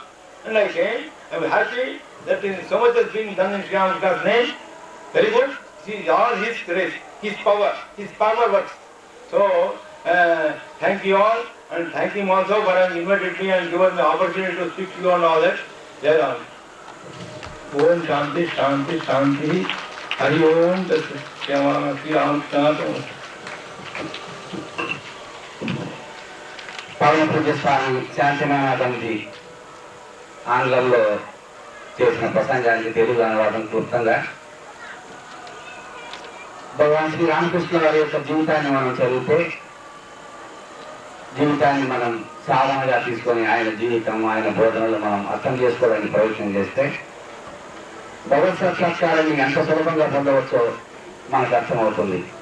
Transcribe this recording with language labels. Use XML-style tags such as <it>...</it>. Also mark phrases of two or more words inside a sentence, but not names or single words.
<en>And I came. I was happy that so much is being done in Sri Ramakrishna's name. Very good. See all his grace, his power works. So thank you all, and thank him also for having invited me and given the opportunity to speak to you on all that.</en> <hi>जय राम.</hi> <sa>ॐ शान्ति शान्ति शान्ति. हरि ॐ तत् सत्. Sri Ramakrishna.</sa> <te>పవన పూజ్య స్వామి శాంతినాథంజీ ఆంగ్లంలో చేసిన ప్రసంగానికి తెలుగు అనువాదం క్లుప్తంగా. భగవాన్ శ్రీ రామకృష్ణ వారి యొక్క జీవితాన్ని మనం చదివితే, జీవితాన్ని మనం సాధనగా తీసుకొని ఆయన జీవితం, ఆయన బోధనలు మనం అర్థం చేసుకోవడానికి ప్రయత్నం చేస్తే భగవత్ సాక్షాత్కారాన్ని ఎంత సులభంగా పొందవచ్చో మనకు అర్థమవుతుంది.</te>